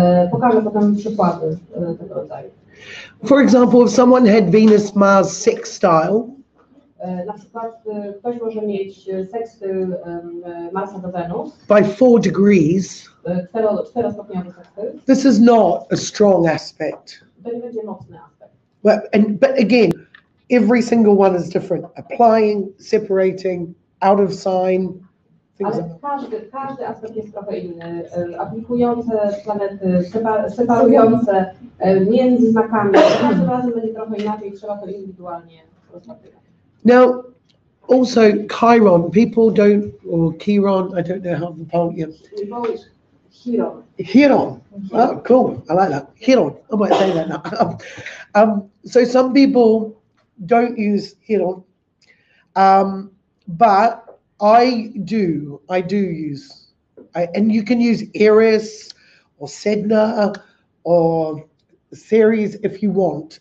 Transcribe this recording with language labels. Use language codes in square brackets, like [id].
[pl] Pokażę potem przykłady tego rodzaju. [en] For example, if someone had Venus-Mars sextile, [pl] na przykład ktoś może mieć sekstyl Marsa do Wenus [en] by 4 degrees, [pl] 4-stopniowy sekstyl. [en] This is not a strong aspect. [pl] To nie będzie mocny aspekt. [en] But again, every single one is different. Applying, separating, out of sign. [pl] Ale każdy aspekt jest trochę inny. Aplikujące planety, separujące między znakami. Każdym razem będzie trochę inaczej, trzeba to indywidualnie rozpatrywać. [en] Now, also Chiron, people don't, or Chiron, I don't know how to pronounce it. In Polish, Chiron. Chiron. Oh, cool. I like that. Chiron. I might say that now. So some people don't use Hero, but I do use, and you can use Eris or Sedna or Ceres if you want.